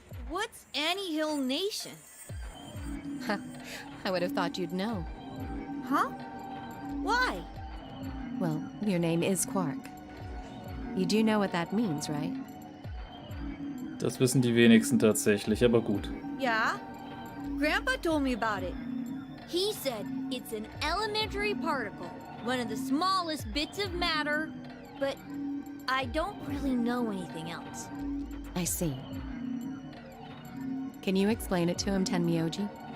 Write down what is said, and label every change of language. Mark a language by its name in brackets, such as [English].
[English] What's Annie-Hill Nation? I would have thought you'd know. Huh? Why? Well, your name is Quark. You do know what that means, right? [German] Das wissen die wenigsten tatsächlich, aber gut. [English] Yeah? Grandpa told me about it. He said it's an elementary particle, one of the smallest bits of matter, but I don't really know anything else. I see. Can you explain it to him, Tenmyoji?